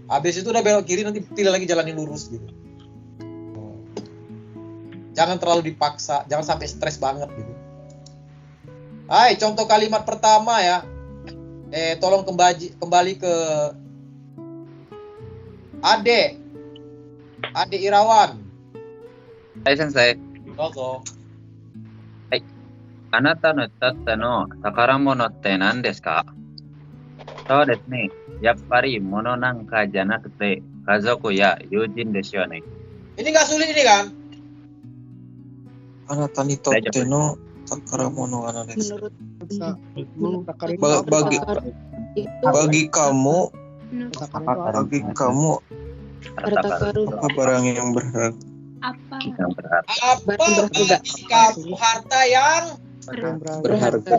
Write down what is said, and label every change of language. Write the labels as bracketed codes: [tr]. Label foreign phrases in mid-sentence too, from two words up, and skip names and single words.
[id] Habis itu udah belok kiri, nanti pilih lagi jalan yang lurus gitu. Jangan terlalu dipaksa, jangan sampai stres banget gitu. Hai, contoh kalimat pertama ya. Tolong kembali ke Ade Irawan. [ja] はい先生. Dozo. はい。あなたのたったの宝物って何ですか? そうですね. やっぱり物なんかじゃなくて家族や友人ですよね. [id] Ini nggak sulit ini kan? [ja] あなたにとっての宝物は何です. [id] Bagi kamu apa barang yang berharga? Apa? Bagi kamu harta yang berharga